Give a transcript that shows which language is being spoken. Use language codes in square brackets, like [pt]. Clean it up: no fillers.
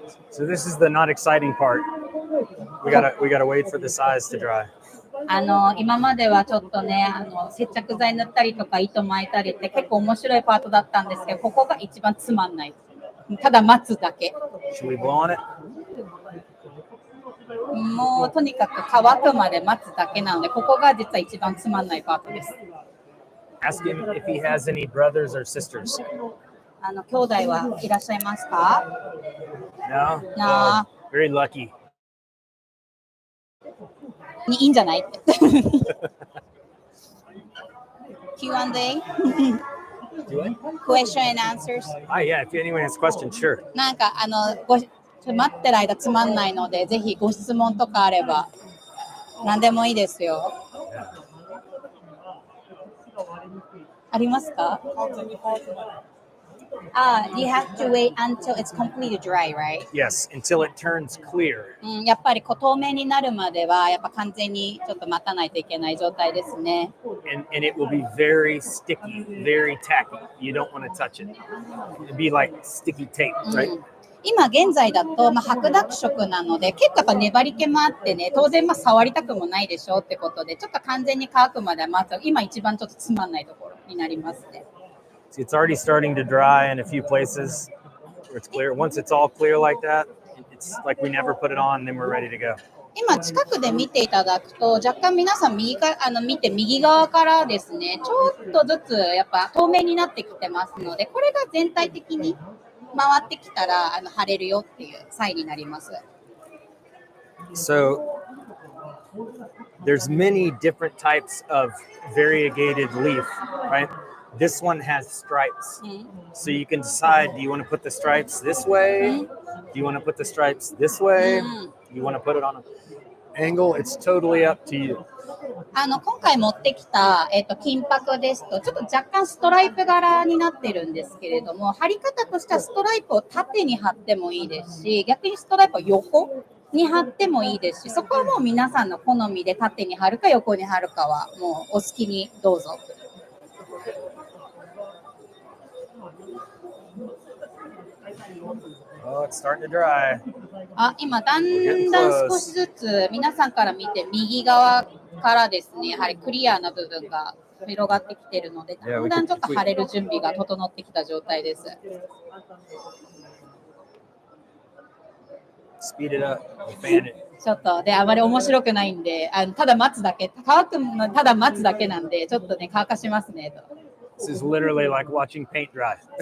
[en] So this is the not exciting part. We gotta wait for the size to dry. [ja] 今まではちょっとね、接着剤塗ったりとか糸巻いたりって結構面白いパートだったんですけど、ここが一番つまんない。ただ待つだけ。 [en] Should we blow on it? [ja] もうとにかく乾くまで待つだけなので、ここが実は一番つまんないパートです。 [en] Ask him if he has any brothers or sisters. [ja] 兄弟はいらっしゃいますか？ [en] No? No. Very lucky. [ja] いいんじゃないって。 [en] Q&A? Question and answers? Yeah, if anyone has questions, sure. [ja] なんか待ってる間つまんないので、ぜひご質問とかあれば何でもいいですよ。ありますか？ [en] You have to wait until it's completely dry, right? Yes, until it turns clear. [ja] やっぱり透明になるまではやっぱ完全にちょっと待たないといけない状態ですね。 [en] And it will be very sticky, very tacky. You don't want to touch it. It'd be like sticky tape, right? [ja] 今現在だと、白濁色なので結構やっぱ粘り気もあってね、当然触りたくもないでしょってことで、ちょっと完全に乾くまで待つ。今一番ちょっとつまんないところになりますね。 [en] It's already starting to dry in a few places where it's clear. Once it's all clear like that, it's like we never put it on, and then we're ready to go. [ja] 今近くで見ていただくと、若干皆さん見て右側からですね、ちょっとずつやっぱ透明になってきてますので、これが全体的に回ってきたら貼れるよっていうサインになります。 [en] So there's many different types of variegated leaf, right? This one has stripes. So you can decide, do you want to put the stripes this way? Do you want to put the stripes this way? Do you want to put it on an angle? It's totally up to you. [ja] 今回持ってきた、金箔ですとちょっと若干ストライプ柄になってるんですけれども、貼り方としてはストライプを縦に貼ってもいいですし、逆にストライプを横に貼ってもいいですし、そこはもう皆さんの好みで縦に貼るか横に貼るかはもうお好きにどうぞ。 [en] Oh, it's starting to dry. [ja] 今だんだん少しずつ皆さんから見て右側からですね、やはりクリアな部分が広がってきているので、だんだんちょっと貼れる準備が整ってきた状態です。 [en] Speed it up, fan it. [ja] ちょっとであまり面白くないんで、ただ待つだけ、乾くのただ待つだけなんで、ちょっとね乾かしますねと。 [en] This is literally like watching paint dry.